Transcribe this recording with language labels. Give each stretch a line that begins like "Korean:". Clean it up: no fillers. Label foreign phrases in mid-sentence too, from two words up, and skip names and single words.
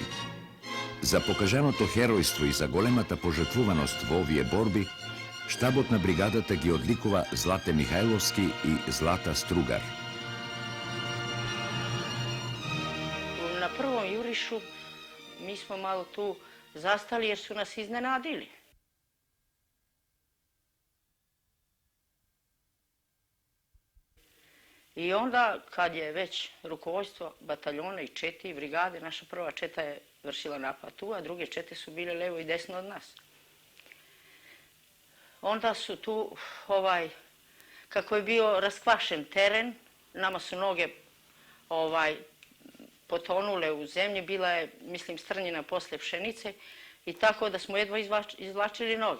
Macedonian: За покажаното херојство и за големата пожртвуваност во овие борби, штабот на бригадата ги одликува Злате Михајловски и Злата Стругар.
Serbian: На првом јуришу ми смо мало ту застали јер су нас изненадили. I onda, kad je već rukovodstvo bataljona i čete i brigade, naša prva četa je vršila napad tu, a druge čete su bile levo i desno od nas. Onda su tu, kako je bio raskvašen teren, nama su noge potonule u zemlji, bila je, mislim, strnjena posle pšenice i tako da smo jedva izvlačili noge.